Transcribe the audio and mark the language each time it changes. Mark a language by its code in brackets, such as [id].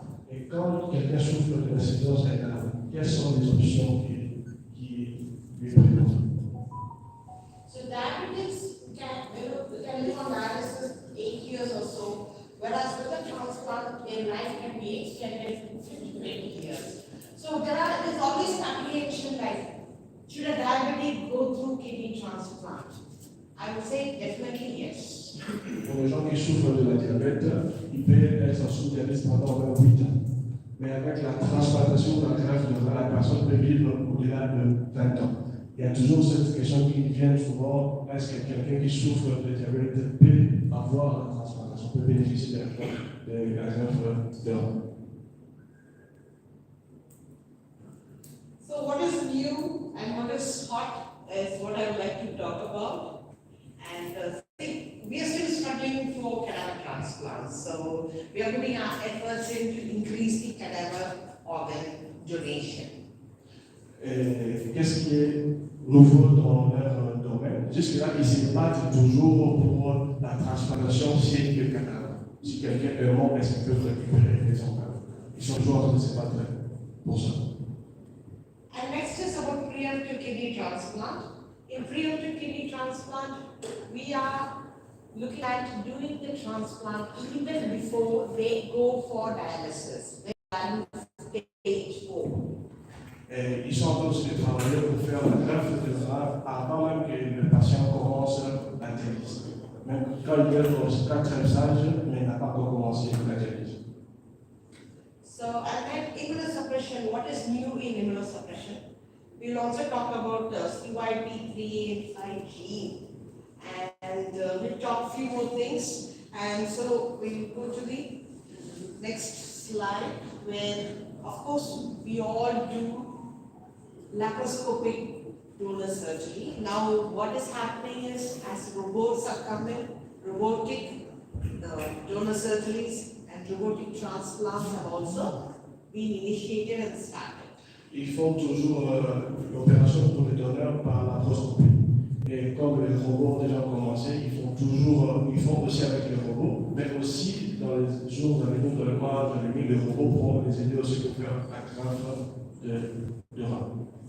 [fr] Et quand quelqu'un souffre de l'insuffisance rénale, quelles sont les options qui lui présentent? [en] So diabetics can live on dialysis 8 years or so, whereas with a transplant, their life can be extended to 20 years. So there's always speculation like, should a diabetic go through kidney transplant? I would say definitely yes. [fr] Pour les gens qui souffrent de la diabète, ils peuvent être sous dialyse pendant 28 ans. Mais avec la transplantation de la greffe de rein, la personne peut vivre au-delà de 20 ans. Il y a toujours cette question qui vient souvent, est-ce que quelqu'un qui souffre de diabète peut avoir la transplantation, peut bénéficier de la greffe de rein? [en] So what is new and what is hot is what I would like to talk about. And we are still struggling for cadaver transplants. So we are putting our efforts in to increase the cadaver organ donation. [fr] Et qu'est-ce qui est nouveau dans leur domaine? Jusque-là, ils se battent toujours pour la transplantation si le cadavre. Si quelqu'un est mort, est-ce qu'ils peuvent récupérer les organes? Ils sont toujours en train de se battre pour ça. [en] And next is about preemptive kidney transplant. In preemptive kidney transplant, we are looking at doing the transplant even before they go for dialysis. They are in stage 4. [fr] Et ils sont en train aussi de travailler pour faire la greffe de rein avant même que le patient commence la dialyse. Même quand il est dans ce cas très sage, mais il n'a pas encore commencé la dialyse. [en] So, and then immunosuppression, what is new in immunosuppression? We'll also talk about CYP3 and 5G, and we'll talk a few more things. And so we'll go to the next slide, where of course we all do laparoscopic donor surgery. Now what is happening is, as robots are coming, robotic donor surgeries and robotic transplants have also been initiated and started. [fr] Ils font toujours l'opération pour les donneurs par laparoscopie. Et comme les robots ont déjà commencé, ils font aussi avec les robots, mais aussi dans les jours à venir, dans le mois à venir, les robots pourront les aider aussi pour faire la greffe de rein.